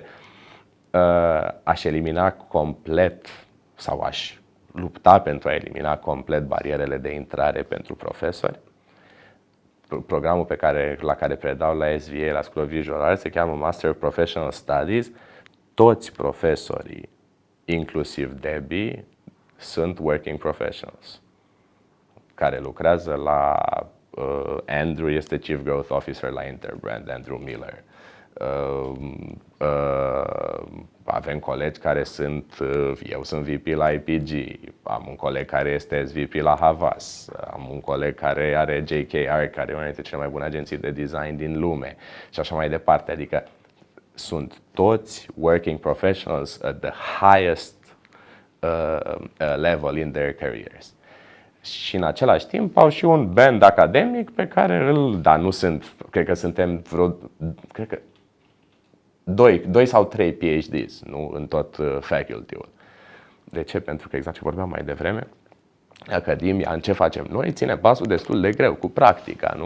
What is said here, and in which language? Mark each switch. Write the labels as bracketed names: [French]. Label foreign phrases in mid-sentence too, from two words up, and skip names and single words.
[Romanian] Aș elimina complet sau aș lupta pentru a elimina complet barierele de intrare pentru profesori. Programul la care predau la SVA, la School of Visual Arts, se cheamă Master of Professional Studies. Toți profesorii, inclusiv Debbie, sunt [English] working professionals [Romanian] care lucrează la Andrew este [English] Chief Growth Officer [Romanian] la Interbrand, Andrew Miller. Avem colegi care eu sunt VP la IPG, am un coleg care este SVP la Havas, am un coleg care are JKR, care e una dintre cele mai bune agenții de design din lume și așa mai departe. Adică sunt toți [English] working professionals at the highest level in their careers. [Romanian] Și în același timp au și un band academic pe care nu sunt, cred că suntem cred că 2 sau 3 PhDs, nu, în tot faculty-ul. De ce? Pentru că exact ce vorbeam mai devreme, academia, în ce facem noi, ține pasul destul de greu cu practica, nu?